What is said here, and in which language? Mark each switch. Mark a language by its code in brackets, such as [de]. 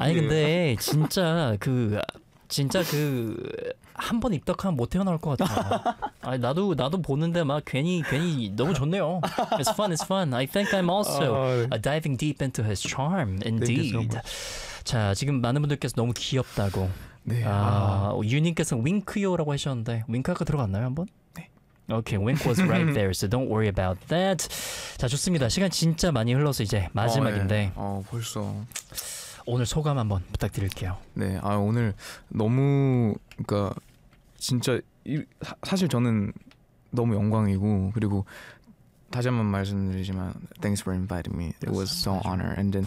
[ko] 아니 근데 진짜 그 진짜 그 한 번 입덕하면 못 헤어나올 것 같아요. 아니 나도 보는데 막 괜히 너무 좋네요. [en] It's fun, it's fun. I think I'm also diving deep into his charm, indeed. [ko] 자 지금 많은 분들께서 너무 귀엽다고. 네. 아 유닛께서 윙크요라고 하셨는데 윙크가 들어갔나요 한 번? 네. [en] Okay, wink was right there, so don't worry about that. [ko] 자 좋습니다. 시간 진짜 많이 흘러서 이제 마지막인데. 아 네. 벌써. 오늘 소감 한번 부탁드릴게요. 네, 아 오늘 너무 그러니까 진짜 사실 저는 너무 영광이고 그리고 다시 한번 말씀드리지만 [en] thanks for inviting me. It was so honor. And then